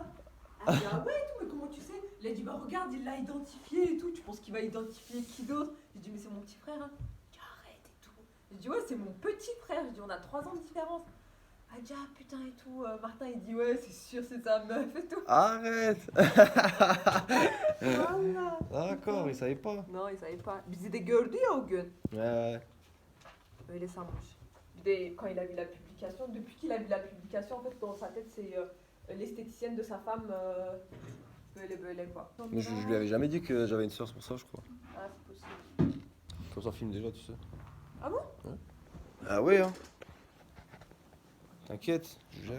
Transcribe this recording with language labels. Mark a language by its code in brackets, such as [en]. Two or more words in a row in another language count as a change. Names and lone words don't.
[fr] Elle dit, ah ouais, et tout, mais comment tu sais? Il a dit, bah regarde, il l'a identifié et tout, tu penses qu'il va identifier qui d'autre? J'ai dit, mais c'est mon petit frère, hein. Arrête et tout. J'ai dit ouais c'est mon petit frère, j'ai dit on a 3 ans de différence. Elle dit ah putain et tout, Martin il dit ouais c'est sûr c'est sa meuf et tout. Arrête. Voilà. D'accord, il savait pas. Non il savait pas. [tr] Bizi de gördü ya o gün. [fr] Ouais. [tr] Öyle sanmış. Bir de [fr] quand il a vu la publication, depuis qu'il a vu la publication en fait dans sa tête c'est l'esthéticienne de sa femme böyle quoi. Mais je lui avais jamais dit que j'avais une soeur, c'est pour ça je crois. Ah c'est possible. Comme ça filme déjà, tu sais. Ah bon? Ouais. Ah ouais hein. T'inquiète, je gère.